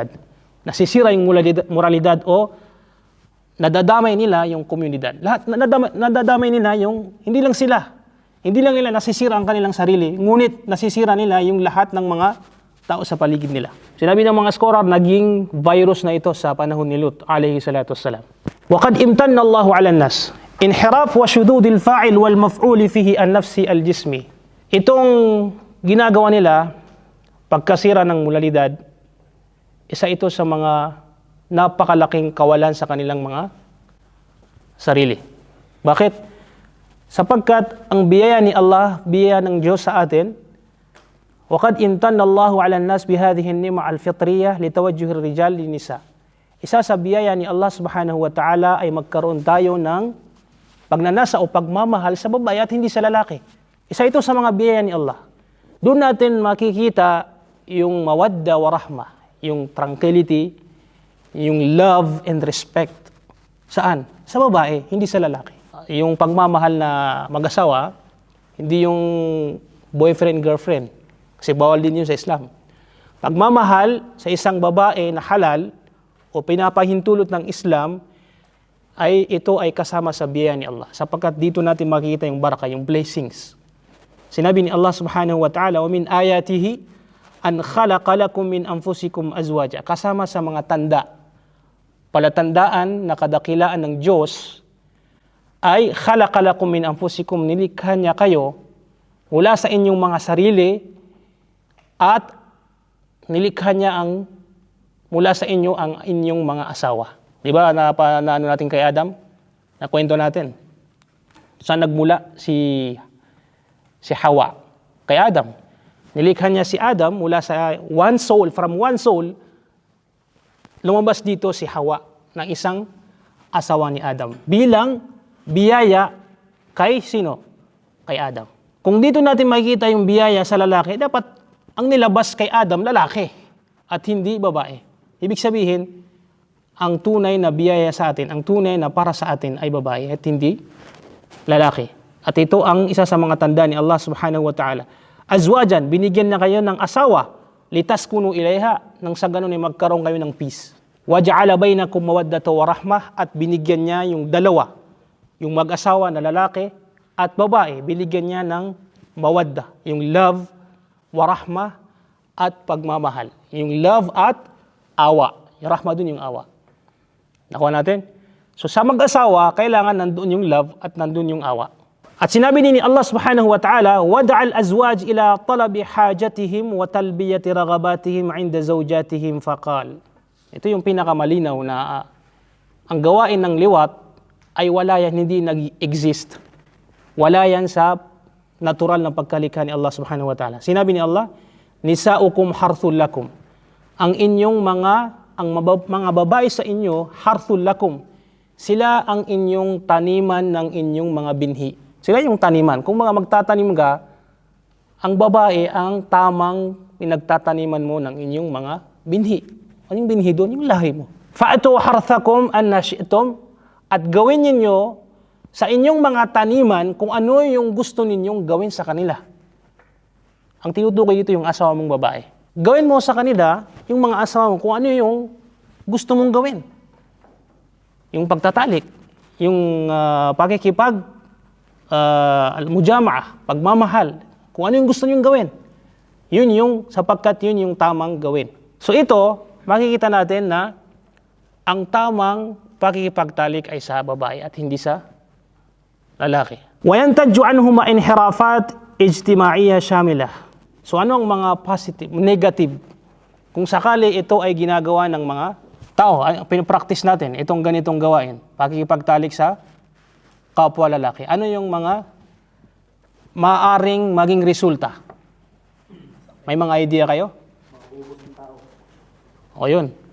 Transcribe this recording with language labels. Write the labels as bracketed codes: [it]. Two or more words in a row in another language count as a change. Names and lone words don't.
[tl] Nasisira yung moralidad o nadadamay nila yung komunidad. Lahat nadadamay nila yung hindi lang sila. Hindi lang nila nasisira ang kanilang sarili, ngunit nasisira nila yung lahat ng mga tao sa paligid nila. Sinabi ng mga scholar, naging virus na ito sa panahon ni Lut [ar] عليه الصلاة والسلام. وَقَدْ إِمْتَنَّ اللَّهُ عَلَى النَّاسِ إِنْحِرَافُ وَشُذُوذِ الْفَاعِلِ وَالْمَفْعُولِ فِيهِ النَّفْسِ الْجِسْمِ. [tl] Itong ginagawa nila, pagkasira ng moralidad, isa ito sa mga napakalaking kawalan sa kanilang mga sarili. Bakit? Sapagkat ang biyaya ni Allah, biyaya ng Diyos sa atin, [ar] وَقَدْ إِمْتَنَّ اللَّهُ عَلَى النَّاسِ بِهَذِهِ النِّعْمَةِ الْفِطْرِيَّةِ لِتَوَجُّهِ الرِّجَالِ لِلنِّسَاءِ. [tl] Isa sa biyaya ni Allah [ar] سبحانه وتعالى [tl] ay magkaroon tayo ng pagnanasa o pagmamahal sa babae at hindi sa lalaki. Isa ito sa mga biyaya ni Allah. Doon natin makikita yung [ar] مودة ورحمة, [tl] yung tranquility, yung [en] love and respect. [tl] Saan? Sa babae, hindi sa lalaki. Yung pagmamahal na mag-asawa, hindi yung boyfriend-girlfriend. Kasi bawal din yun sa Islam. Pagmamahal sa isang babae na halal o pinapahintulot ng Islam, ito ay kasama sa biyaya ni Allah. Sapagkat dito natin makikita yung baraka, yung blessings. Sinabi ni Allah [ar] سبحانه وتعالى, وَمِنْ آيَاتِهِ أَنْ خَلَقَ لَكُمْ مِنْ أَنفُسِكُمْ أَزْوَاجًا. [tl] Kasama sa mga tanda, palatandaan na kadakilaan ng Diyos, ay [ar] خَلَقَ لَكُمْ مِنْ أَنفُسِكُمْ, [tl] nilikha niya kayo mula sa inyong mga sarili at nilikha niya mula sa inyo ang inyong mga asawa. Di ba, naano natin kay Adam? Nakwento natin. Saan nagmula si Hawa? Kay Adam. Nilikha niya si Adam mula sa [en] from one soul, [tl] lumabas dito si Hawa ng isang asawa ni Adam. Bilang biyaya kay sino? Kay Adam. Kung dito natin makikita yung biyaya sa lalaki, dapat ang nilabas kay Adam, lalaki at hindi babae. Ibig sabihin, ang tunay na biyaya sa atin, ang tunay na para sa atin ay babae at hindi lalaki. At ito ang isa sa mga tanda ni Allah [ar] سبحانه وتعالى. [tl] Azwajan, binigyan na kayo ng asawa, [ar] لتسكنوا إليها, [tl] nang sa ganun ay magkaroon kayo ng peace. [ar] وجعل بينكم مودة ورحمة, [tl] at binigyan niya yung dalawa, yung mag-asawa na lalaki at babae, binigyan niya ng mawadda, yung love, [ar] ورحمة, [tl] at pagmamahal. Yung love at awa. Yung rahmah dun yung awa. Nakuha natin? So sa mag-asawa, kailangan nandun yung love at nandun yung awa. At sinabi ni Allah [ar] سبحانه وتعالى, وَدَعَ الْأَزْوَاجِ إِلَى طَلَبِ حَاجَتِهِمْ وَتَلْبِيَةِ رَغَبَاتِهِمْ عِنْدَ زَوْجَاتِهِمْ فَقَالَ. [tl] Ito yung pinakamalinaw na ang gawain ng liwat ay wala yan, hindi nag-exist. Wala yan sa natural na pagkalikha ni Allah [ar] سبحانه وتعالى. [tl] Sinabi ni Allah, [ar] نساؤكم حرث لكم. [tl] Ang inyong mga babae sa inyo, [ar] حرث لكم. [tl] Sila ang inyong taniman ng inyong mga binhi. Sila yung taniman. Kung mga magtatanim ka, ang babae ang tamang pinagtataniman mo ng inyong mga binhi. Ano yung binhi doon? Yung lahi mo. [ar] فأتوا حرثكم أنى شئتم, [tl] at gawin ninyo sa inyong mga taniman kung ano yung gusto ninyong gawin sa kanila. Ang tinutukoy dito yung asawa mong babae. Gawin mo sa kanila yung mga asawa mo kung ano yung gusto mong gawin. Yung pagtatalik, yung mujamaah, pagmamahal, kung ano yung gusto niyong gawin. Yun yung, sapagkat yun yung tamang gawin. So ito, makikita natin na ang tamang pakikipagtalik ay sa babae at hindi sa lalaki. [ar] وَيَنْتَجُّ عَنْهُمَا إِنْحِرَافَاتْ إِجْتِمَاعِيَّةً شَامِلَةً. [tl] So ano ang mga positive, negative? Kung sakali ito ay ginagawa ng mga tao, pinapractice natin, itong ganitong gawain, pakikipagtalik sa kapwa lalaki. Ano yung mga maaring maging resulta? May mga idea kayo? O yun.